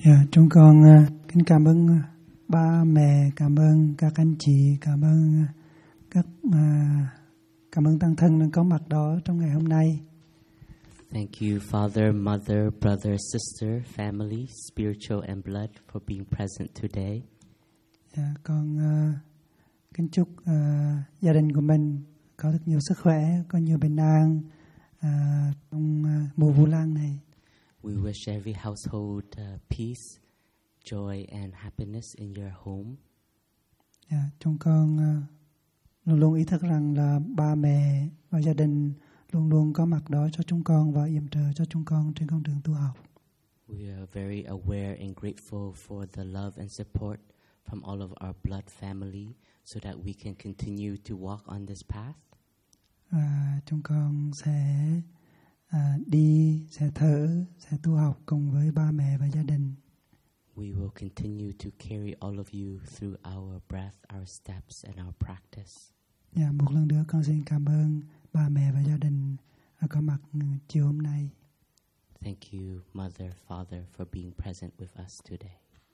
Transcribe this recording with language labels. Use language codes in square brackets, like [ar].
[vi] Chúng con kính cảm ơn ba mẹ, cảm ơn các anh chị, cảm ơn các cảm ơn tăng thân đang có mặt đó trong ngày hôm nay. [en] Thank you father, mother, brother, sister, family, spiritual and blood for being present today. [vi] Con kính chúc gia đình của mình có được nhiều sức khỏe, có nhiều bình an trong mùa Vu Lan này. [en] We wish every household peace, joy, and happiness in your home. [vi] Yeah, chúng con luôn luôn ý thức rằng là ba mẹ và gia đình luôn luôn có mặt đó cho chúng con và yểm trợ cho chúng con trên con đường tu học. [en] We are very aware and grateful for the love and support from all of our blood family so that we can continue to walk on this path. [vi] Chúng con sẽ đi, sẽ thở, sẽ tu học cùng với ba mẹ và gia đình. [en] We will continue to carry all of you through our breath, our steps, and our practice. [vi] Yeah, một lần nữa con xin cảm ơn ba mẹ và gia đình có mặt chiều hôm nay. [en] Thank you, Mother, Father, for being present with us today.